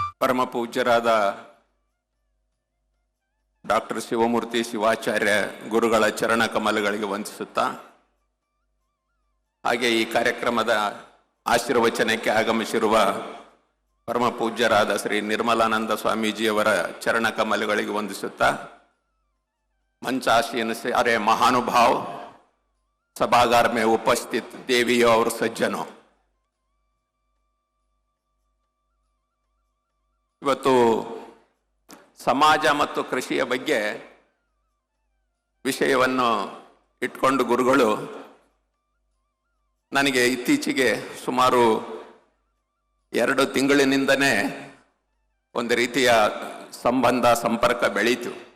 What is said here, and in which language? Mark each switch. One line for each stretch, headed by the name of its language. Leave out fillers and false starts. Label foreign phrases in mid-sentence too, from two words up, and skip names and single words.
Kannada: ಪರಮ ಪೂಜ್ಯರಾದ ಡಾಕ್ಟರ್ ಶಿವಮೂರ್ತಿ ಶಿವಾಚಾರ್ಯ ಗುರುಗಳ ಚರಣ ಕಮಲಗಳಿಗೆ ವಂದಿಸುತ್ತಾ, ಹಾಗೆ ಈ ಕಾರ್ಯಕ್ರಮದ ಆಶೀರ್ವಚನಕ್ಕೆ ಆಗಮಿಸಿರುವ ಪರಮ ಪೂಜ್ಯರಾದ ಶ್ರೀ ನಿರ್ಮಲಾನಂದ ಸ್ವಾಮೀಜಿಯವರ ಚರಣ ಕಮಲಗಳಿಗೆ ವಂದಿಸುತ್ತಾ,
Hindi: मंचासीन सारे महानुभाव, सभागार में उपस्थित देवियों और सज्जनों,
Kannada: ಇವತ್ತು ಸಮಾಜ ಮತ್ತು ಕೃಷಿಯ ಬಗ್ಗೆ ವಿಷಯವನ್ನು ಇಟ್ಕೊಂಡು ಗುರುಗಳು ನನಗೆ ಇತ್ತೀಚೆಗೆ ಸುಮಾರು 2 ತಿಂಗಳಿನಿಂದನೇ ಒಂದು ರೀತಿಯ ಸಂಬಂಧ ಸಂಪರ್ಕ ಬೆಳೀತು.